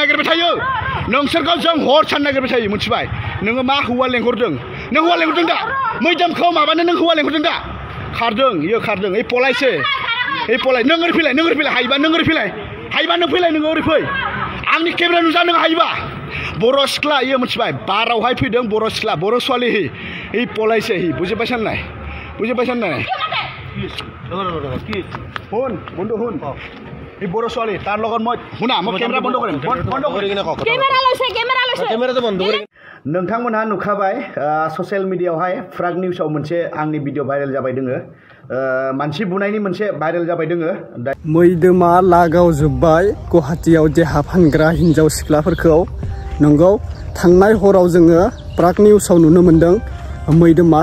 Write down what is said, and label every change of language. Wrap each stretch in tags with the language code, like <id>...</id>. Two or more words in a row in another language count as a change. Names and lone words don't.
<brx>नागिरबाय थायो नोंसोरखौ जों हर सान नागिरबाय थायो मिथिबाय नोङो मा हौवा लेंहरदों नों हौवा लेंहरदों दा मैदोमखौ माबानो नों हौवा लेंहरदों दा खारदों इयो खारदों ओइ पलायसो ओइ पलाय नों ओरै फैलाय हायोबा नों ओरै फैलाय हायोबा नों फैलाय नोङो ओरै फै आंनि केमेरा नुजा नों हायोबा बर' सिख्ला इयो मिथिबाय बारावहाय फैदों बर' सिख्ला बर' ছোৱালী हि पलायसो हि बुजिबाय साननाय</brx> <as>বুঝে পাইছেন না শুন বন্ধু শুন এই বড় ছোৱালী তার লগত মই শুনা মই কেমেৰা বন্ধ কৰিম বন্ধ কৰি কিনে কক কেমেৰা লৈছে কেমেৰাটো বন্ধ কৰি</as> <brx>नोंथांमोनहा नुखाबाय ससियेल मिडियायावहाय फ्राग निउसाव मोनसे आंनि भिडिअ भाइरेल जाबाय दोङो मानसि बुनायनि मोनसे भाइरेल जाबाय दोङो मैदोमा लागाव जोब्बाय गुवाहाटीयाव देहा फानग्रा हिनजाव सिख्लाफोरखौ नंगौ थांनाय हराव जोङो फ्राग निउसाव नुनो मोनदों मैदोमा</brx>